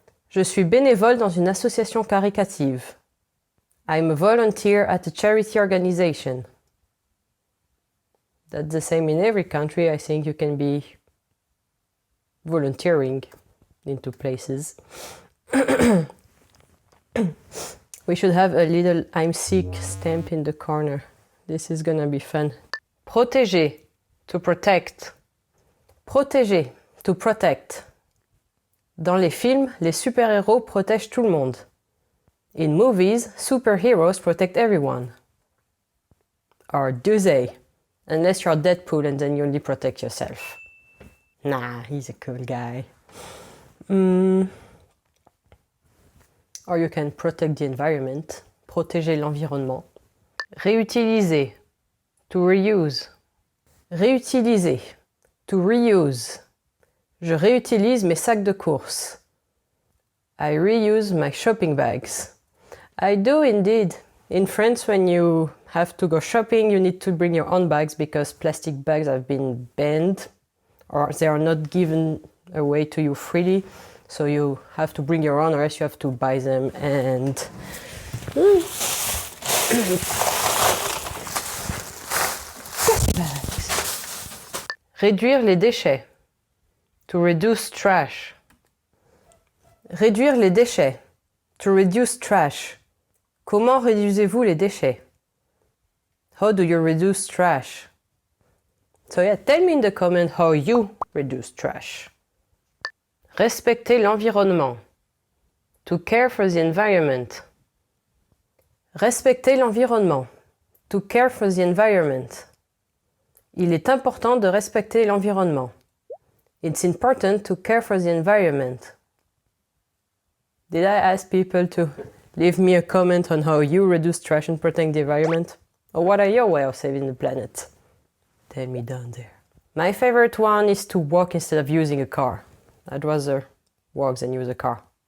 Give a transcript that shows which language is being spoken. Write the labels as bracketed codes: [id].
[fr] Je suis bénévole dans une association caritative. [en] I'm a volunteer at a charity organization. That's the same in every country. I think you can be volunteering into places. We should have a little I'm sick stamp in the corner. This is gonna be fun. Protéger, to protect. Protéger, to protect. [fr] Dans les films, les super-héros protègent tout le monde. [en] In movies, superheroes protect everyone. Or do they? Unless you're Deadpool and then you only protect yourself. Nah, he's a cool guy. Or you can protect the environment. [fr] Protéger l'environnement. [en] Réutiliser. To reuse. Réutiliser. To reuse. [fr] Je réutilise mes sacs de course. [en] I reuse my shopping bags. I do indeed. In France, when you have to go shopping, you need to bring your own bags because plastic bags have been banned or they are not given away to you freely. So you have to bring your own or else you have to buy them and... [fr] Réduire les déchets. [en] To reduce trash. [fr] Réduire les déchets. [en] To reduce trash. [fr] Comment réduisez-vous les déchets? [en] How do you reduce trash? So yeah, tell me in the comment how you reduce trash. [fr] Respecter l'environnement. [en] To care for the environment. [fr] Respecter l'environnement. [en] To care for the environment. [fr] Il est important de respecter l'environnement. [en] It's important to care for the environment. Did I ask people to leave me a comment on how you reduce trash and protect the environment? Or what are your way of saving the planet? Tell me down there. My favorite one is to walk instead of using a car. I'd rather walk than use a car.